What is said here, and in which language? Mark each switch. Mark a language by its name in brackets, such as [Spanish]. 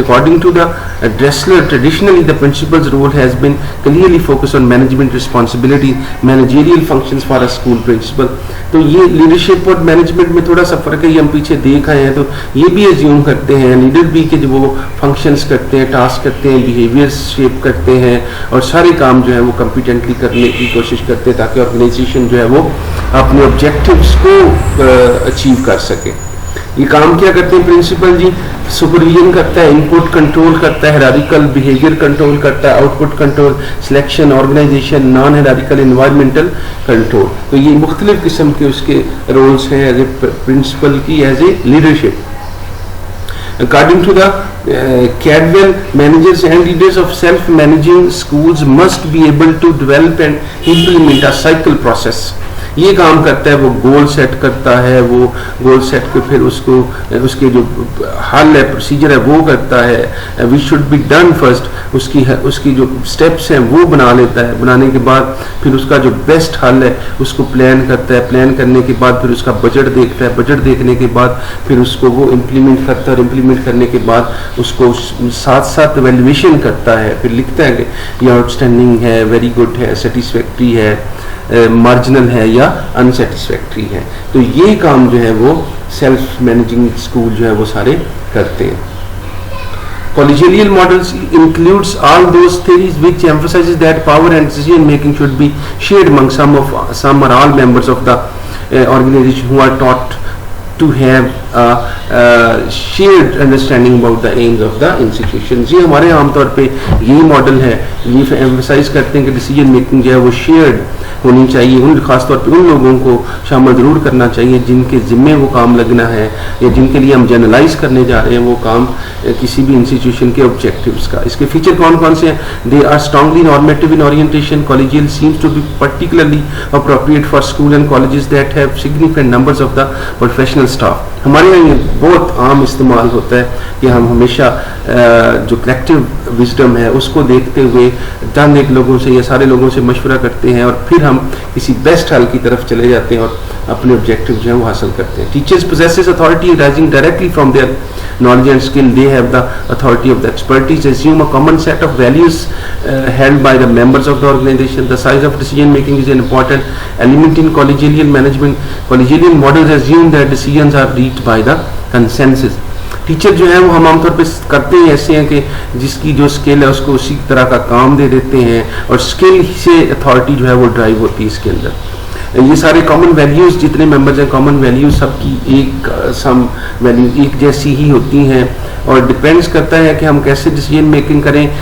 [English] According to the Dressler, traditionally the principal's role has been clearly focused on management responsibility, managerial functions for a school principal. [Urdu] تو یہ leadership اور management میں تھوڑا سا فرق ہے, یہ ہم پیچھے دیکھ آئے ہیں. تو یہ بھی ایزیوم کرتے ہیں لیڈر بھی کہ جو وہ فنکشنز کرتے ہیں, ٹاسک کرتے ہیں, بیہیویئرس شیپ کرتے ہیں اور سارے کام جو ہے وہ کمپیٹنٹلی کرنے کی کوشش کرتے ہیں تاکہ آرگنائزیشن جو ہے وہ اپنے آبجیکٹیوز کو اچیو کر سکے. یہ کام کیا کرتے ہیں پرنسپل جی؟ سپرویژن کرتا ہے, ان پٹ کنٹرول کرتا ہے, ہیرارکل بیہیویئر کنٹرول کرتا ہے, out put control, selection, organization, naan hierarchical, environmental control. تو یہ مختلف قسم کے اس کے رولز ہیں ایز اے پرنسپل کی, as a leadership. [English] According to the Cadwell, managers and leaders of self-managing schools must be able to develop and implement a cycle process. [Urdu] یہ کام کرتا ہے, وہ گول سیٹ کرتا ہے, وہ گول سیٹ کے پھر اس کو اس کے جو حل ہے, پروسیجر ہے وہ کرتا ہے. [English] we should be done first, [Urdu] اس کی جو اسٹیپس ہیں وہ بنا لیتا ہے. بنانے کے بعد پھر اس کا جو بیسٹ حل ہے اس کو پلان کرتا ہے. پلان کرنے کے بعد پھر اس کا بجٹ دیکھتا ہے. بجٹ دیکھنے کے بعد پھر اس کو وہ امپلیمنٹ کرتا ہے, اور امپلیمنٹ کرنے کے بعد اس کو ساتھ ساتھ ایویلویشن کرتا ہے. پھر لکھتا ہے کہ یہ آؤٹ اسٹینڈنگ ہے, ویری گڈ ہے, سیٹسفیکٹری ہے, مارجنل ہے یا انسیٹسفیکٹری ہے. تو یہ کام جو ہے وہ سیلف مینیجنگ اسکول جو ہے وہ سارے کرتے ہیں. [English] Collegial models includes all those theories which emphasizes that power and decision making should be shared among some or all members of the organization who are taught to have a shared understanding about the aims of the institutions. [Urdu] یہ ہمارے عام طور پہ یہی model ہے, یہ emphasize کرتے ہیں کہ ڈیسیجن میکنگ جو ہے وہ شیئرڈ ہونی چاہیے. خاص طور پہ ان لوگوں کو شامل ضرور کرنا چاہیے جن کے ذمے وہ کام لگنا ہے یا جن کے لیے ہم جنرلائز کرنے جا رہے ہیں وہ کام کسی بھی انسٹیٹیوشن کے آبجیکٹیوز کا. اس کے فیچر کون کون سے ہیں؟ [English] They are strongly normative in orientation. Collegial seems to be particularly appropriate for school and colleges that have significant numbers of the professional staff. [Urdu] ہمارے یہاں یہ بہت عام استعمال ہوتا ہے کہ ہم ہمیشہ جو کلیکٹیو وزڈم ہے اس کو دیکھتے ہوئے چند ایک لوگوں سے یا سارے لوگوں سے مشورہ کرتے ہیں اور پھر ہم کسی بیسٹ حل کی طرف چلے جاتے ہیں اور اپنے آبجیکٹیو جو ہیں وہ حاصل کرتے ہیں. [English] Teachers possesses authority arising directly from their knowledge and skill. They have the authority of the expertise. Assume a common set of values held by the members of the organization. The size of decision making is an important element in collegial management. Collegial models assume that decisions are reached by the consensus. [Urdu] Teacher جو ہیں وہ ہم عام طور پہ کرتے ہیں ایسے ہیں کہ جس کی جو اسکل ہے اس کو اسی طرح کا کام دے دیتے ہیں اور اسکل سے اتھارٹی جو ہے وہ ڈرائیو ہوتی ہے اس کے اندر. یہ سارے کامن ویلیوز جتنے ممبرز ہیں کامن ویلیوز سب کی ایک جیسی ہی ہوتی ہیں اور ڈپینڈس کرتا ہے کہ ہم کیسے ڈیسیجن میکنگ کریں.